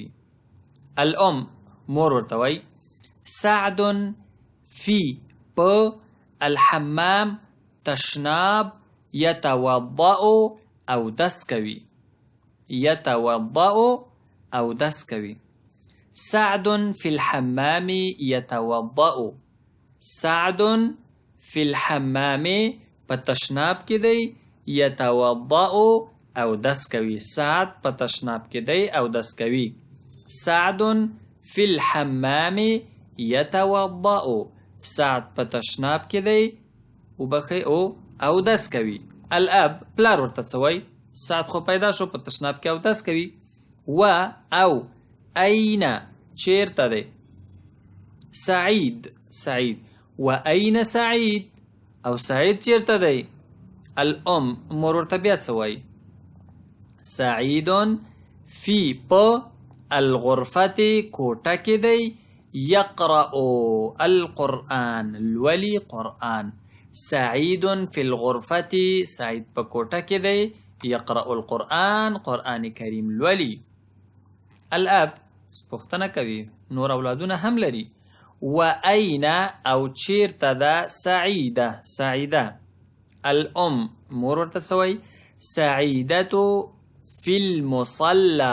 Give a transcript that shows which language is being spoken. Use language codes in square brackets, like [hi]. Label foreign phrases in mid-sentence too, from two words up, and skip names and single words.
[ps] الام مور ورته وایي سعد فی په الحمام تشناب يتوضأ او دس کوي. يتوضأ او دس کوي. [ar] سعد في الحمام يتوضأ. سعد في الحمام [ps] په تشناب کې دی. يتوضأ او دس کوي. سعد په تشناب کې دی او دس کوي. [ar] سعد في الحمام يتوضأ. [ps] سعد په تشناب کې دی وبخي او دس کوي. الاب پلار ورته څه وایي؟ سعد خو پیدا شو په تشناب کې او دس کوي. و او این چیرته دی؟ [ar] سعید، سعید. و این سعید، [ps] او سعید چیرته دی؟ الام مور ورته بیا څه وایي؟ سعید فی په الغرفة کوټه کې دی. [ar] يقرأ القرآن، الولي قرآن. سعيد في الغرفة، [ps] سعيد په کوټه کې دی. [ar] یقرأ القرآن [ps] قرآن کریم لولي. الاب پوښتنه کوي نور اولادونه هم لري. و اين او چیرته ده سعیده سعیده. الام مور ورته څه وایي؟ [ar] سعیدة فی المصلى.